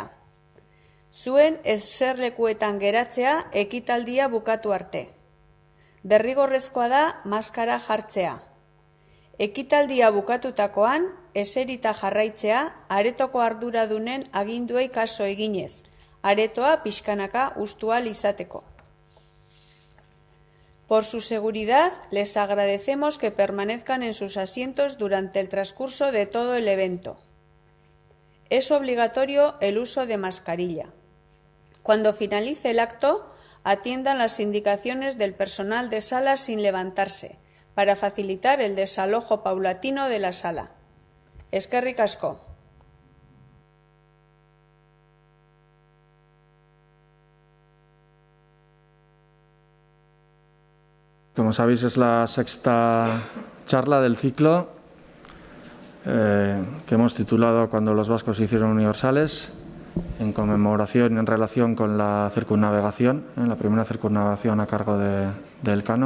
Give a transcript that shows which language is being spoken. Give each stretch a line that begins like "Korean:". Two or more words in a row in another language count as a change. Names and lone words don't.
Basque: Zuen eserlekuetan geratzea ekitaldia bukatu arte. Derrigorrezkoa da maskara jartzea. Ekitaldia bukatutakoan, eserita jarraitzea aretoko arduradunen aginduei kaso eginez, aretoa pixkanaka hustu ahal izateko.
Spanish: Por su seguridad, les agradecemos que permanezcan en sus asientos durante el transcurso de todo el evento. Es obligatorio el uso de mascarilla. Cuando finalice el acto, atiendan las indicaciones del personal de sala sin levantarse, para facilitar el desalojo paulatino de la sala.
Basque: Eskerrik asko.
Spanish: Como sabéis, es la sexta charla del ciclo que hemos titulado Cuando los vascos se hicieron universales, en conmemoración en relación con la circunnavegación, la primera circunnavegación a cargo de Elcano.